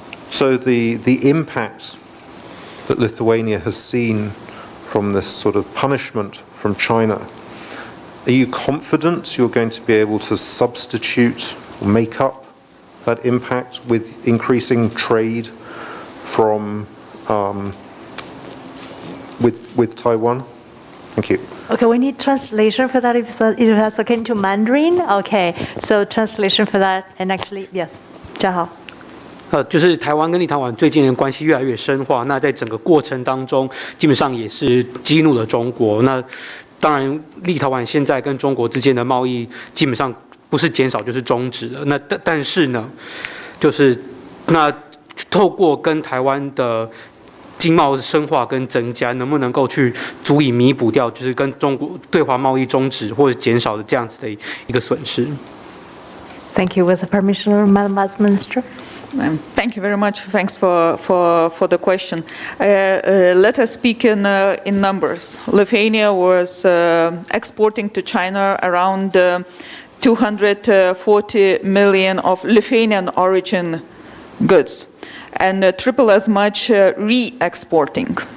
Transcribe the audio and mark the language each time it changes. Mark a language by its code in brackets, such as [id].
[en] So the impact that Lithuania has seen from this sort of punishment from China, are you confident you're going to be able to substitute or make up that impact with increasing trade from with Taiwan? Thank you. Okay, we need translation for that if that's okay into Mandarin. Okay, so translation for that, and actually, yes, 嘉豪。 [zh] 就是台湾跟立陶宛最近的关系越来越深化，那在整个过程当中，基本上也是激怒了中国。那当然，立陶宛现在跟中国之间的贸易基本上不是减少就是终止了。那但是呢，就是那透过跟台湾的经贸深化跟增加，能不能够去足以弥补掉，就是跟中国对华贸易终止或者减少的这样子的一个损失 [en] Thank you. With the permission of Madam Vice Minister. Thank you very much. Thanks for the question. Let us speak in numbers. Lithuania was exporting to China around 240 million of Lithuanian origin goods, and triple as much re-exporting.